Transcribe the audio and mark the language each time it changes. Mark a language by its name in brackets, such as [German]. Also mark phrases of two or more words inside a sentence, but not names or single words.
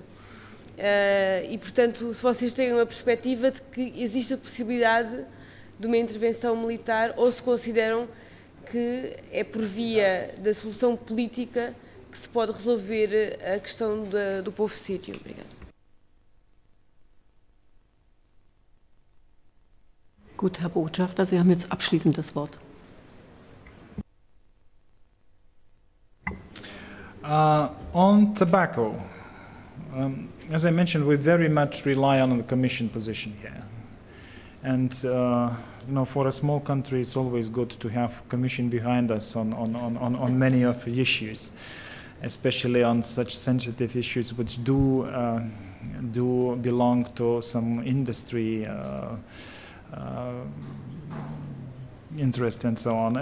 [Portuguese] E, portanto, se vocês têm uma perspectiva de que existe a possibilidade de uma intervenção militar ou se consideram que é por via da solução política que se pode resolver a questão do povo sírio. Obrigada. [German] Gut, Herr Botschafter, Sie haben jetzt abschließend das Wort. [English] On tobacco, as I mentioned, we very much rely on the Commission position here. And you know, for a small country, it's always good to have Commission behind us on many of the issues, especially on such sensitive issues which do belong to some industry interest and so on.